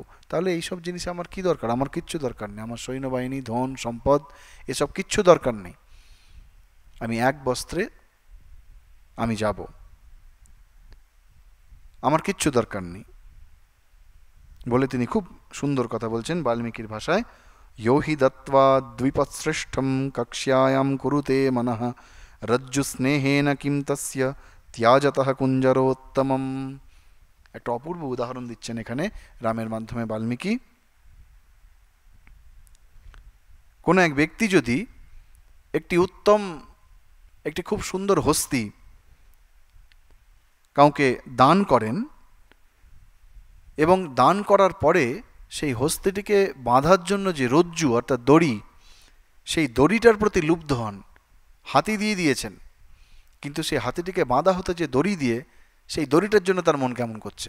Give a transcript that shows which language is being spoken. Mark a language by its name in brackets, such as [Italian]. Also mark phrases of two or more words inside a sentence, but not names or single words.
[Bangla] তাহলে এইসব জিনিস আমার কি দরকার? আমার কিচ্ছু দরকার নেই, আমার সৈন্যবাহিনী, ধন সম্পদ এসব কিচ্ছু দরকার নেই, আমি এক বস্ত্রে আমি যাব, আমার কিচ্ছু দরকার নেই বলে তিনি খুব সুন্দর কথা বলছেন বাল্মীকির ভাষায়, [Sanskrit] यो हि दत्त्वा द्विपश्रेष्ठं कक्ष्यायां कुरुते मनः रज्जु स्नेहेन किं तस्य त्याजतः कुञ्जरोत्तमम्। [Bangla] একটা অপূর্ব উদাহরণ দিচ্ছেন এখানে রামের মাধ্যমে বাল্মীকি। কোনো এক ব্যক্তি যদি একটি খুব সুন্দর হস্তি কাউকে দান করেন এবং দান করার পরে সেই হস্তিটিকে বাঁধার জন্য যে রজ্জু অর্থাৎ দড়ি, সেই দড়িটার প্রতি লুব্ধ হন, হাতি দিয়ে দিয়েছেন, কিন্তু সেই হাতিটিকে বাঁধা হতে যে দড়ি দিয়ে, সেই দড়িটার জন্য তার মন কেমন করছে।